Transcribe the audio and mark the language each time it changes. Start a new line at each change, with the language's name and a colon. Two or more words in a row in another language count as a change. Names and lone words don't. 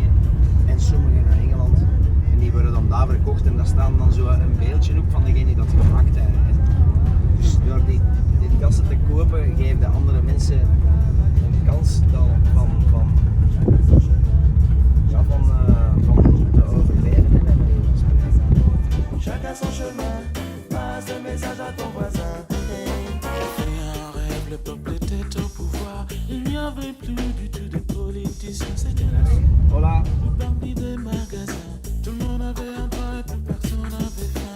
Dutch: En sommige naar Engeland. En die worden dan daar verkocht en daar staan dan zo een beeldje op van degene die dat gemaakt heeft. En dus door die kassen te kopen geven de andere mensen een kans dan van te overleven.
French: Chacun son chemin, passe le message à ton voisin. Et un rêve, le peuple était au pouvoir. Il n'y avait plus du tout de politiciens, c'était la Hola. le bandit des magasins. Tout le monde avait un toit et plus personne n'avait faim.